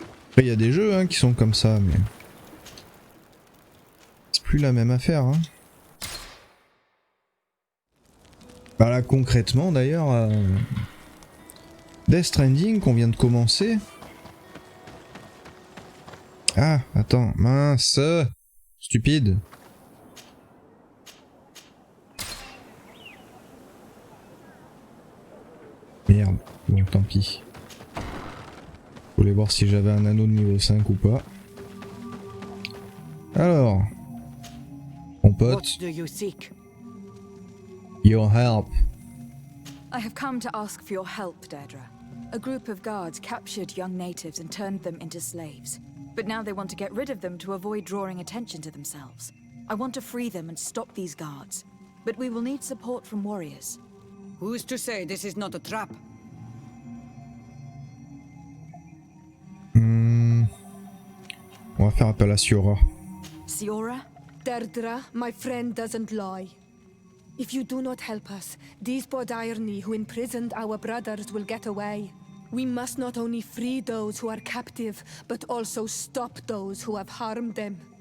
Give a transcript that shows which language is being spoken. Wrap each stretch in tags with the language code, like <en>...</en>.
<fr>Après, il y a des jeux hein, qui sont comme ça, mais... C'est plus la même affaire. Hein. Bah là, concrètement d'ailleurs... Death Stranding qu'on vient de commencer... Ah, attends, mince, stupide. Merde, bon tant pis. Je voulais voir si j'avais un anneau de niveau 5 ou pas. Alors, mon pote.</fr> <en>What do you seek? Your help. I have come to ask for your help, Deirdre. A group of guards captured young natives and turned them into slaves. But now they want to get rid of them to avoid drawing attention to themselves. I want to free them and stop these guards. But we will need support from warriors. Who's to say this is not a trap?</en> <fr>On va faire appel à Siora. Siora?</fr> <en>Deirdre, my friend doesn't lie. If you do not help us, these Bodairni who imprisoned our brothers will get away. We must not only free those who are captive, but also stop those who have harmed them.</en>